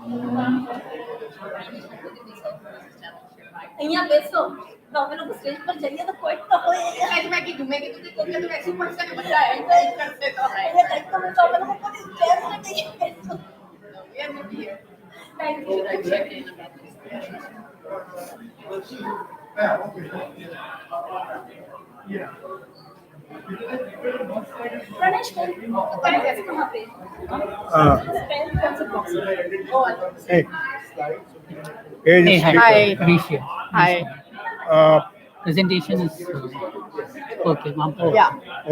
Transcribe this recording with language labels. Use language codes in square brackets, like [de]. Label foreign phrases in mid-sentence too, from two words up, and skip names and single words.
[gu] અહીંયા બેસો તો અમે લોકો સ્ટેજ પર જઈએ તો કોઈ તો હોય એટલે મેં કીધું કે કોકે તો બેસવું પડશે ને બધા એન્જોય કરશે તો અહીંયા કંઈક તો અમે તો અમે લોકો પોતે ચેર પર જઈએ બેસો [en] we are not here. થેન્ક Should I યુ check in about this? [hi] प्रणेश पेन कहाँ पे पेन कौन सा बॉक्स [en] Hey, Hey, hi. Hi. Rishi. Hi. Presentation is okay. Ma'am. Yeah.